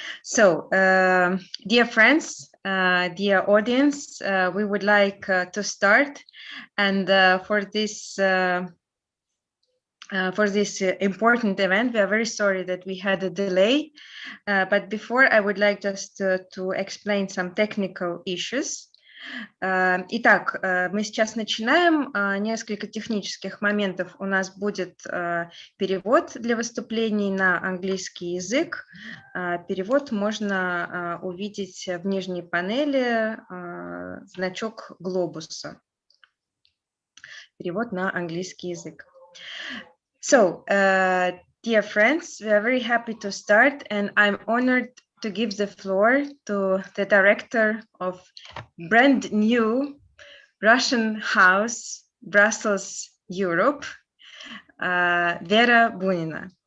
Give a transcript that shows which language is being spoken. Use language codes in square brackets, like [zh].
[en] Dear friends, dear audience, we would like to start, and for this important event, we are very sorry that we had a delay, but before I would like just to explain some technical issues. [ru] Итак, мы сейчас начинаем. Несколько технических моментов. У нас будет перевод для выступлений на английский язык. Перевод можно увидеть в нижней панели, значок глобуса. Перевод на английский язык. [en] So, dear friends, we are very happy to start, and I'm honored to give the floor to the director of brand new Russian House, Brussels, Europe, Vera Bunina.